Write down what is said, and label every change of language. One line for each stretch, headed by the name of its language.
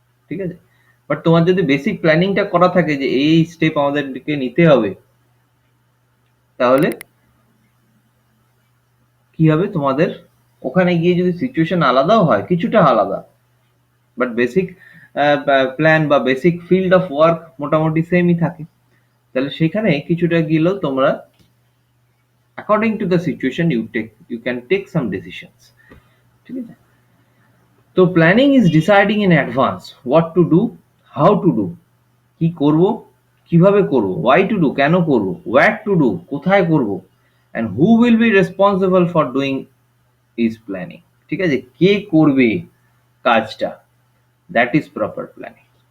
Bangla: ঠিক আছে, বাট তোমার যদি বেসিক প্ল্যানিংটা করা থাকে যে এই স্টেপ আমাদেরকে নিতে হবে, তাহলে কি হবে তোমাদের? ওখানে গিয়ে যদি সিচুয়েশন আলাদাও হয়, কিছুটা আলাদা, বাট বেসিক প্ল্যান বা বেসিক ফিল্ড অফ ওয়ার্ক মোটামুটি সেমই থাকে। তাহলে সেখানে কিছুটা গেলেও তোমরা
English: according to the situation you can take some decisions,
Bangla: ঠিক আছে?
English: তো planning is deciding in advance what to do, how to do,
Bangla: কি করব, কিভাবে করব,
English: why to do,
Bangla: কেন করব,
English: what to do,
Bangla: কোথায় করব,
English: And who will be responsible for doing is planning.
Bangla: ঠিক আছে, কে করবে কাজটা,
English: That is proper planning.